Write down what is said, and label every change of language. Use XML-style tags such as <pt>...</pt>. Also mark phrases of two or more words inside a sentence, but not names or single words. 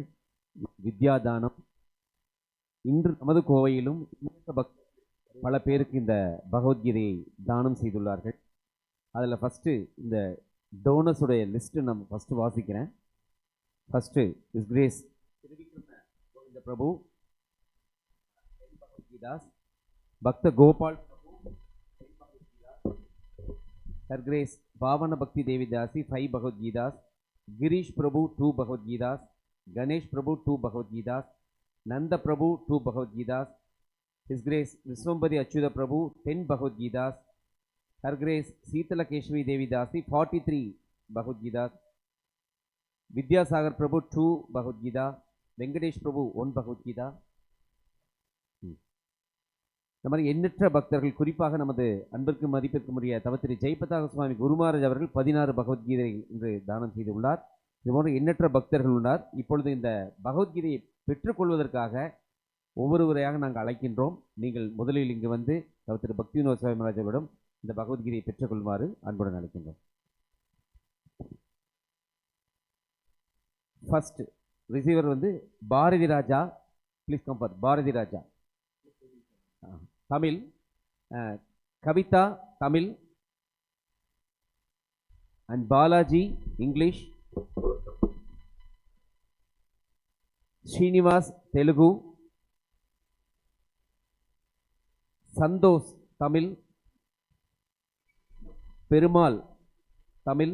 <ta>வித்யாதானம் இன்று நமது கோவையிலும் பல பேருக்கு இந்த பகவத்கீதையை தானம் செய்துள்ளார்கள். அதில் ஃபஸ்ட்டு இந்த டோனர்ஸுடைய லிஸ்ட்டு நான் ஃபஸ்ட்டு வாசிக்கிறேன்.</ta> <en>First is Grace Govinda Prabhu, Bhagavad Gitas, Bhakta Gopal, Her Grace Bhavana Bhakti Devi Dasi 5 Bhagavad Gitas, Girish Prabhu 2 Bhagavad Gitas, Ganesh Prabhu 2 Bhagavad Gitas, Nanda Prabhu 2 Bhagavad Gitas, His Grace Viswambadi Achyuta Prabhu 10 Bhagavad Gitas, Her Grace Sitala Keshvi Devi Dasi 43 Bhagavad Gitas, Vidyasagar Prabhu 2 Bhagavad Gita, Venkatesh Prabhu 1 Bhagavad Gita.</en> <ta>இந்த மாதிரி எண்ணற்ற பக்தர்கள், குறிப்பாக நமது அன்பிற்கு மதிப்பிற்குரிய தவத்திரி ஜெயபதாக சுவாமி குரு மகாராஜ் அவர்கள் 16 பகவத்கீதை என்று தானம் செய்துள்ளார். இது போன்ற எண்ணற்ற பக்தர்கள் உள்ளார். இப்பொழுது இந்த பகவத்கீதையை பெற்றுக்கொள்வதற்காக ஒவ்வொருவரையாக நாங்கள் அழைக்கின்றோம். நீங்கள் முதலில் இங்கு வந்து தவத்திரி பக்தி வினோத சுவாமி மகாராஜ் அவர்களிடம் இந்த பகவத்கீதையை பெற்றுக்கொள்ளுமாறு அன்புடன் அழைக்கின்றோம்.</ta> <en>first receiver</en> <ta>வந்து பாரதி ராஜா.</ta> <en>Please come for Bharathi Raja. தமிழ், கவிதா தமிழ், and Balaji English, Srinivas Telugu, Sandosh Tamil, Perumal, Tamil.</en>